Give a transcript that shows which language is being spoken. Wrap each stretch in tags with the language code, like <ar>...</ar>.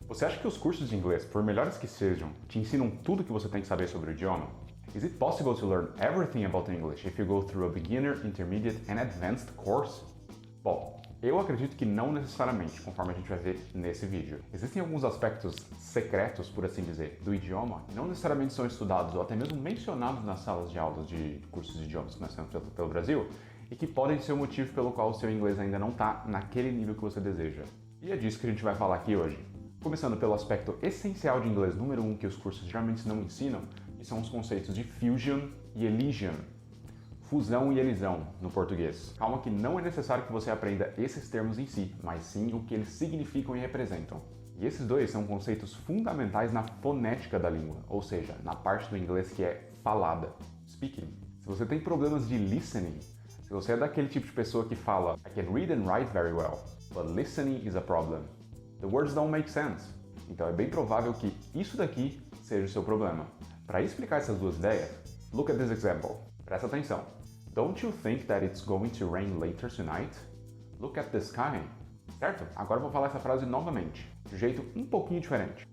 <pt>Você acha que os cursos de inglês, por melhores que sejam, te ensinam tudo o que você tem que saber sobre o idioma?</pt> <en>Is it possible to learn everything about English if you go through a beginner, intermediate and advanced course?</en> <pt>Bom, eu acredito que não necessariamente, conforme a gente vai ver nesse vídeo. Existem alguns aspectos secretos, por assim dizer, do idioma, que não necessariamente são estudados ou até mesmo mencionados nas salas de aulas de cursos de idiomas que nós temos pelo Brasil, e que podem ser o motivo pelo qual o seu inglês ainda não está naquele nível que você deseja. E é disso que a gente vai falar aqui hoje. Começando pelo aspecto essencial de inglês número 1 que os cursos geralmente não ensinam, que são os conceitos de fusion e elision. Fusão e elisão, no português. Calma que não é necessário que você aprenda esses termos em si, mas sim o que eles significam e representam. E esses dois são conceitos fundamentais na fonética da língua, ou seja, na parte do inglês que é falada, speaking. Se você tem problemas de listening, se você é daquele tipo de pessoa que fala</pt> <en>I can read and write very well, but listening is a problem. The words don't make sense.</en> <pt>Então é bem provável que isso daqui seja o seu problema. Para explicar essas duas ideias,</pt> <en>look at this example.</en> <pt>Presta atenção.</pt> <en>Don't you think that it's going to rain later tonight? Look at the sky. Certo?</en> <pt>Agora eu vou falar essa frase novamente, de um jeito um pouquinho diferente.</pt>